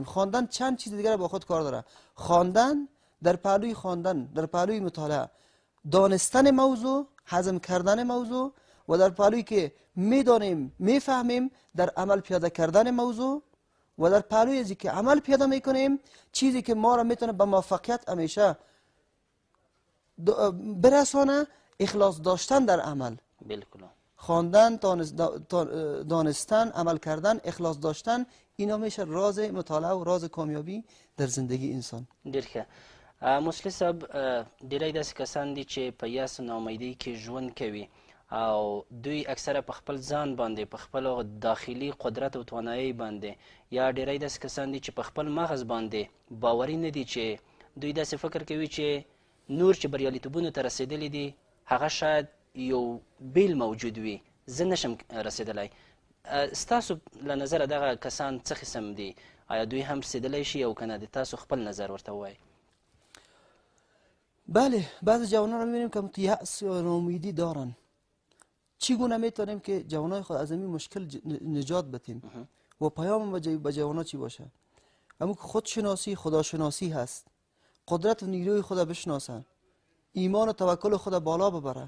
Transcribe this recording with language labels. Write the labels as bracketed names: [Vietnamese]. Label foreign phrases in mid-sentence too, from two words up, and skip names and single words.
[Persian] خواندن چند چیز دیگه با خود کار داره. خواندن در پهلوی خواندن، در پهلوی مطالعه، دانستن موضوع، هضم کردن موضوع و در پهلوی که میدانیم، میفهمیم، در عمل پیاده کردن موضوع و در پهلوی ازی که عمل پیاده میکنیم، چیزی که ما را میتونه به موفقیت همیشه برسانه، اخلاص داشتن در عمل. خواندن، دانستن، عمل کردن، اخلاص داشتن، اینا میشه راز مطالعه و راز کامیابی در زندگی انسان. [Pashto] ډیر ښه. مسلی صاحب، ډیری داسې کسان دي چې په یاس ناامیدۍ کې ژوند کوي او دوی اکثره په خپل ځان باندې، په خپل داخلي قدرت او توانایۍ باندې، یا ډیری داسې کسان دي چې په خپل مغز باندې باوري نه دي، چې دوی داسې فکر کوي چې نور چې بریالیتوبونو ته رسېدلي دي هغه شاید یو بیل موجود وي، زه نشم رسېدلی. ستاسو له نظره دغه کسان څه قسم دي؟ آیا دوی هم رسېدلی شي او که نه؟ د تاسو خپل نظر ورته ووایئ. [Persian] بله، بعضی جوانان رو میبینیم که یأس و ناامیدی دارن. چگونه میتونیم که جوانای خود از این مشکل نجات بدیم و پیام به جوانان چی باشه؟ همون که خودشناسی، خداشناسی هست. قدرت و نیروی خدا بشناسن، ایمان و توکل خدا بالا ببره.